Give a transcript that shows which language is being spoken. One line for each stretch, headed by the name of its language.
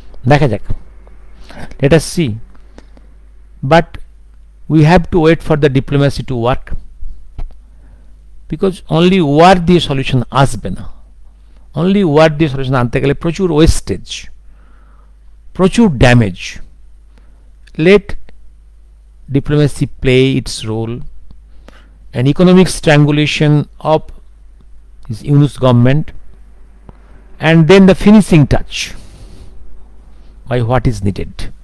English: দেখা যাক, let us see, but we have to wait for the diplomacy to work, because only war
Bangla: দিয়ে solution আসবে না।
English: only war
Bangla: দিয়ে solution আনতে গেলে প্রচুর ওয়েস্টেজ, প্রচুর damage.
English: let diplomacy play its role, and economic strangulation of this Yunus government, and then the finishing touch by what is needed.